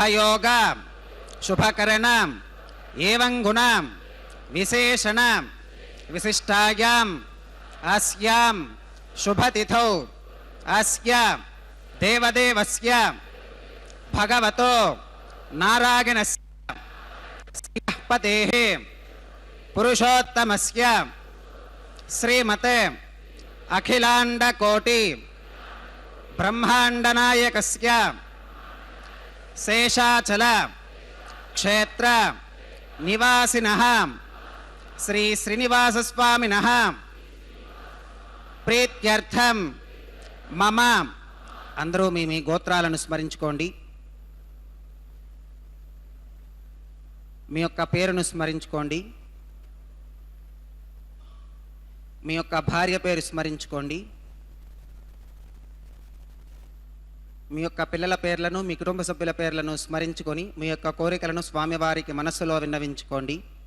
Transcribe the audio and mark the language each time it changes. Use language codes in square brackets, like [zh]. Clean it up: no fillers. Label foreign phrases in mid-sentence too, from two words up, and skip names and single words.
[sa] योग शुभकरण एवं गुण विशेषण विशिष्टायां अस्यां शुभतिथौ अस्य देवदेवस्य भगवतो नारायणस्य पतेः पुरुषोत्तमस्य श्रीमते अखिलांडकोटि ब्रह्मांडनायकस्य शेषाचल क्षेत्र निवासिनः श्री श्रीनिवास स्वामिनः प्रीत्यर्थं మమ. [te] అందరూ మీ మీ గోత్రాలను స్మరించుకోండి. మీ యొక్క పేరును స్మరించుకోండి. మీ యొక్క భార్య పేరు స్మరించుకోండి. మీ యొక్క పిల్లల పేర్లను మీ కుటుంబ సభ్యుల పేర్లను స్మరించుకొని మీ యొక్క కోరికలను స్వామివారికి మనస్సులో విన్నవించుకోండి.